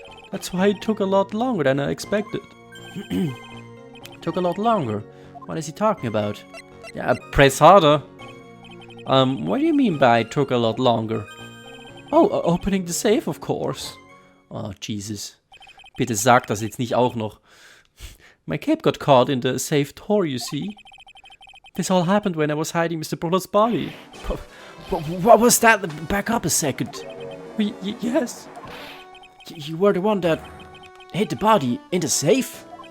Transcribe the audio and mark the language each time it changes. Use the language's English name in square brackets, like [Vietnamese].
[English] That's why it took a lot longer than I expected. Took a lot longer? What is he talking about? Yeah, press harder. What do you mean by took a lot longer? Oh, opening the safe, of course. Oh, Jesus. [German] Bitte sag das jetzt nicht auch noch. [English] My cape got caught in the safe door, you see. This all happened when I was hiding Mr. Bruller's body. What was that? Back up a second. Yes. You were the one that hid the body in the safe?